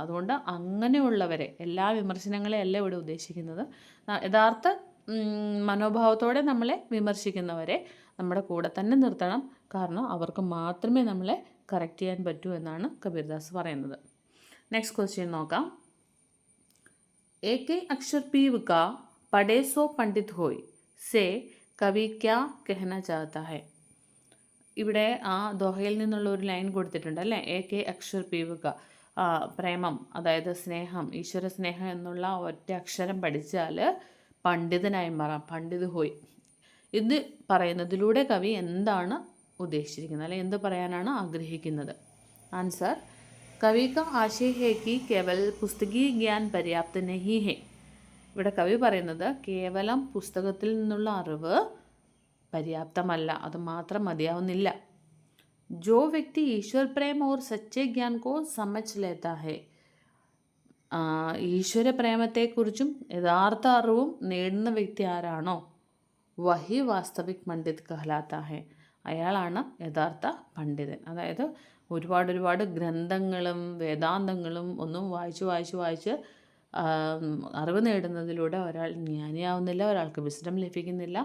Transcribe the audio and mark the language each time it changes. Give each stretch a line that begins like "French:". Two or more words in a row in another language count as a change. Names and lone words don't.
Malayalam: അതുകൊണ്ട് അങ്ങനെയുള്ളവരെ, എല്ലാ വിമർശനങ്ങളെ അല്ല ഇവിടെ ഉദ്ദേശിക്കുന്നത്, യഥാർത്ഥ മനോഭാവത്തോടെ നമ്മളെ വിമർശിക്കുന്നവരെ നമ്മുടെ കൂടെ തന്നെ നിർത്തണം. കാരണം അവർക്ക് മാത്രമേ നമ്മളെ കറക്റ്റ് ചെയ്യാൻ പറ്റൂ എന്നാണ് കബീർദാസ് പറയുന്നത്.
English: next question
Malayalam: നോക്കാം.
Hindi: एक अक्षर पीव का पढ़े सो पंडित होय से कवि क्या कहना चाहता है.
Malayalam: ഇവിടെ ആ ദോഹയിൽ നിന്നുള്ള ഒരു ലൈൻ കൊടുത്തിട്ടുണ്ട് അല്ലേ.
Hindi: एक अक्षर पीव का,
Malayalam: പ്രേമം അതായത് സ്നേഹം, ഈശ്വര സ്നേഹം എന്നുള്ള ഒറ്റ അക്ഷരം പഠിച്ചാൽ പണ്ഡിതനായി മാറാം,
Hindi: पंडित होय.
Malayalam: ഇത് പറയുന്നതിലൂടെ കവി എന്താണ് ഉദ്ദേശിച്ചിരിക്കുന്നത്, അല്ലെങ്കിൽ എന്ത് പറയാനാണ് ആഗ്രഹിക്കുന്നത്?
Hindi: ആൻസർ കവി का आशय है कि केवल पुस्तकीय ज्ञान पर्याप्त नहीं है.
Malayalam: ഇവിടെ കവി പറയുന്നത് കേവലം പുസ്തകത്തിൽ നിന്നുള്ള അറിവ് പര്യാപ്തമല്ല, അത് മാത്രം മതിയാവുന്നില്ല.
Hindi: जो व्यक्ति ईश्वर प्रेम और सच्चे ज्ञान को समझ लेता है.
Malayalam: ഈശ്വര പ്രേമത്തെക്കുറിച്ചും യഥാർത്ഥ അറിവും നേടുന്ന വ്യക്തി ആരാണോ
Hindi: वही वास्तविक पंडित कहलाता है,
Malayalam: അയാളാണ് യഥാർത്ഥ പണ്ഡിതൻ. അതായത് ഒരുപാട് ഗ്രന്ഥങ്ങളും വേദാന്തങ്ങളും ഒന്നും വായിച്ച് അറിവ് നേടുന്നതിലൂടെ ഒരാൾ ജ്ഞാനിയാവുന്നില്ല, ഒരാൾക്ക് വിസ്ഡം ലഭിക്കുന്നില്ല.